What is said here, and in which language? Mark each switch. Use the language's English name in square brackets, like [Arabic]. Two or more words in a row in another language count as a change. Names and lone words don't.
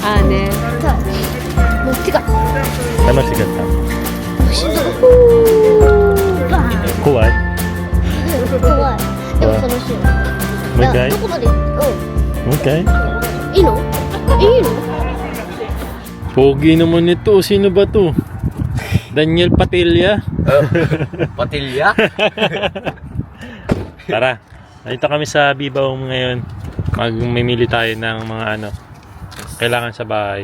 [Japanese] あーねさ、もう手が楽しかった。しんどい。怖い。怖い。でも楽しい。もう一回どこまで？もう一回? Iいの？いいの？ [Filipino] Pogi naman ito. Sino ba to? Daniel Patilla? Patilya? Tara. Nandito kami sa Bibaw ngayon. Magmimili tayo ng mga ano kailangan sa bahay.